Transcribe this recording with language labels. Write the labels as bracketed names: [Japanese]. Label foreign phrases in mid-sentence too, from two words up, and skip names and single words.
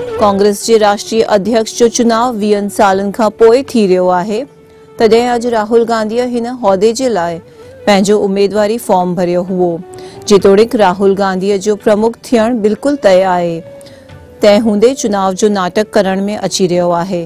[Sindhi] कांग्रेस जे राष्ट्रीय अध्यक्ष जो चुनाव 20 सालन खां पोइ थी रहियो आहे, तॾहिं अॼु राहुल गांधीअ हिन उहिदे जे लाइ पंहिंजो उमेदवारी फॉर्म भरियो हुओ। जेतोणीकि राहुल गांधीअ जो प्रमुख थियण बिल्कुल तय आहे, तंहिं हूंदे चुनाव जो नाटक करण में अची रहियो आहे।